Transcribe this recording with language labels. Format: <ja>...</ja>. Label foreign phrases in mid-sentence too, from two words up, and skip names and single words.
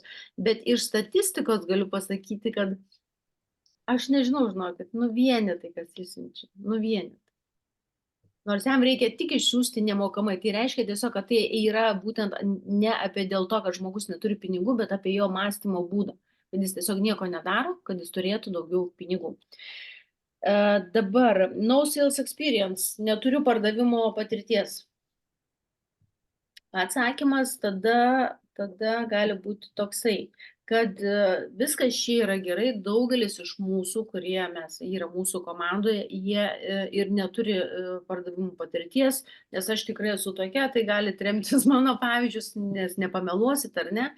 <lt>Bet iš statistikos galiu pasakyti, kad aš nežinau, žinokit, vienetai, kas įsiunčia, vienetai. Nors jam reikia tik išsiųsti nemokamai, tai reiškia tiesiog, kad tai yra būtent ne apie dėl to, kad žmogus neturi pinigų, bet apie jo mąstymo būdą, kad jis tiesiog nieko nedaro, kad jis turėtų daugiau pinigų. Dabar,</lt> <en>no sales experience,</en> <lt>neturiu pardavimo patirties. Atsakymas tada gali būti toksai, kad viskas čia yra gerai, daugelis iš mūsų, kurie yra mūsų komandoje, jie ir neturi pardavimų patirties, nes aš tikrai esu tokia, tai galite remtis mano pavyzdžius, nes nepameluosit ar ne.</lt>